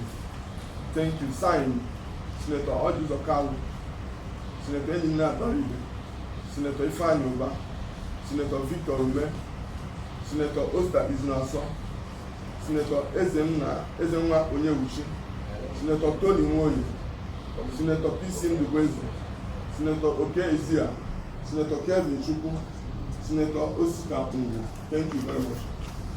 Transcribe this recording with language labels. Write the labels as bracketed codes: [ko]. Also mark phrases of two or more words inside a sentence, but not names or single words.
[en] Thank you. Signed, Senator Ojus Okalu, Senator Enina Baribe, Senator Ifeanyi Uba, Senator Victor Ume, Senator Oster Izunaso, Senator Ezenwa Onyewuchi, Senator Tony Nwoye, Senator P.C. Ndubeze, Senator Oke Ezia, Senator Kevin Chukwu, Senator Osika Ungu. Thank you very much.